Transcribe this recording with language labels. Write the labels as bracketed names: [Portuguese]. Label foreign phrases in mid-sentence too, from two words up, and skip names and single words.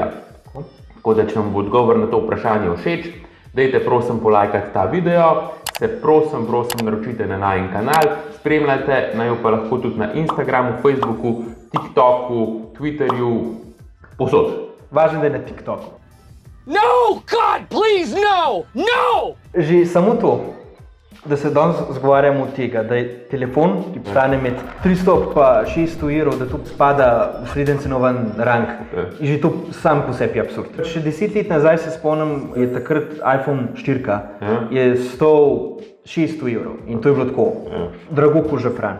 [Slovenian] Tako da, če vam bo odgovor na to vprašanje všeč, dajte prosim polajkati ta video, se prosim naročite na najin kanal, spremljajte naju pa lahko tudi na Instagramu, Facebooku, TikToku, Twitterju, povsod. Važno, da je na TikToku. [English] No, God, please, no! No! [Slovenian] Že samo to, da se danes zgovarjamo od tega, da je telefon, ki stane med 300 pa 600 evrov, da to spada v srednji cenoven rang. In že to sam po sebi absurd. Še 10 let nazaj se spomnim, je takrat iPhone 4 je stal 600 evrov in to je bilo tako, drago ko žafran.